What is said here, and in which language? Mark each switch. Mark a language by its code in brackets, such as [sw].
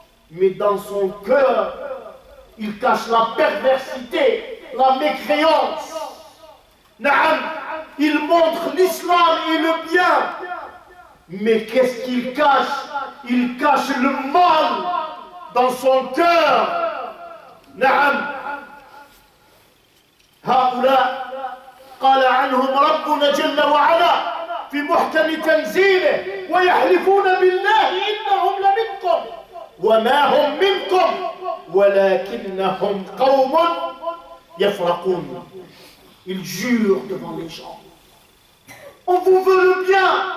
[fr] Mais dans son cœur, il cache la perversité, la mécréance. Naam, il montre l'islam et le bien. Mais qu'est-ce qu'il cache? Il cache le mal dans son cœur. Naam. [ar] هؤلاء قال عنهم ربنا جل وعلا في محكم تنزيله ويحلفون بالله إنهم لمنكم وما هم منكم ولكنهم قوم يفرقون. [fr] Ils jurent devant les gens. On vous veut le bien.